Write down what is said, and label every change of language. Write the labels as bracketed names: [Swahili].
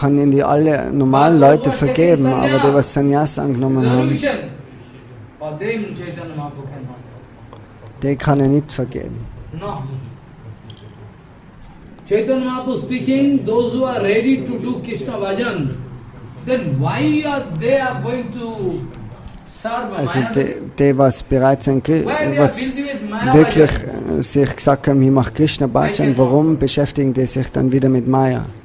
[German] kann ihnen die alle normalen Leute vergeben, aber die, was Sannyas angenommen haben, [English] Resolution. For them, Chaitanya Mahaprabhu cannot forgive. [German] die kann er nicht vergeben. [English] No. Chaitanya Mahaprabhu speaking, those who are ready to do Krishna bhajan, then why are they going to serve [German] Also [English] Maya? [German] die was bereit sind, was wirklich sich gesagt haben, ich mache Krishna Bhajan, warum beschäftigen die sich dann wieder mit Maya?